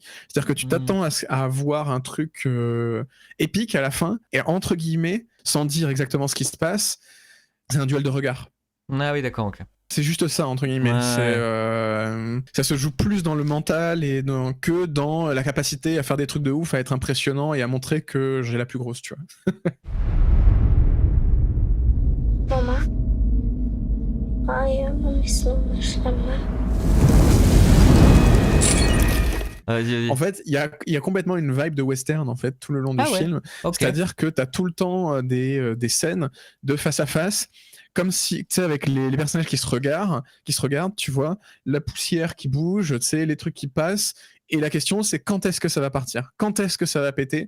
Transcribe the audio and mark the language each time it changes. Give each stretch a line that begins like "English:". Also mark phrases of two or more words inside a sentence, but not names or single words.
French: C'est-à-dire que tu t'attends à avoir un truc épique à la fin, et entre guillemets, sans dire exactement ce qui se passe, c'est un duel de regard. Ah oui, d'accord, ok. C'est juste ça, entre guillemets. Ça se joue plus dans le mental que dans la capacité à faire des trucs de ouf, à être impressionnant et à montrer que j'ai la plus grosse, tu vois.
Norwegian: Mamma, hva gjør man hvis noen er slemme?
French: En fait, il y a complètement une vibe de western en fait tout le long du film. Okay. C'est-à-dire que tu as tout le temps des scènes de face à face, comme si, tu sais, avec les personnages qui se regardent, tu vois, la poussière qui bouge, tu sais, les trucs qui passent. Et la question, c'est quand est-ce que ça va partir ? Quand est-ce que ça va péter ?